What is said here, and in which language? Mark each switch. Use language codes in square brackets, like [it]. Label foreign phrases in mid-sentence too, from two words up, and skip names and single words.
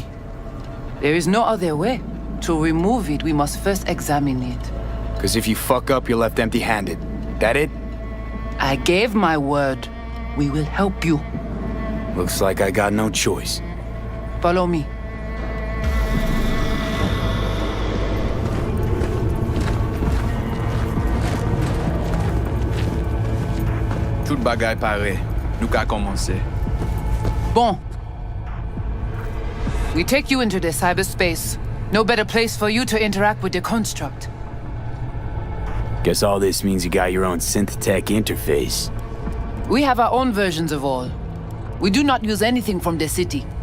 [en] There is no other way. To remove it, we must first examine it. Because if you fuck up, you're left empty-handed. That it? I gave my word. We will help you. Looks like I got no choice. Follow me. [gcf] Tout bagay pare. Nou ka komanse. Bon. [en] We take you into the cyberspace. No better place for you to interact with the construct. Guess all this means you got your own synth tech interface. We have our own versions of all. We do not use anything from the city.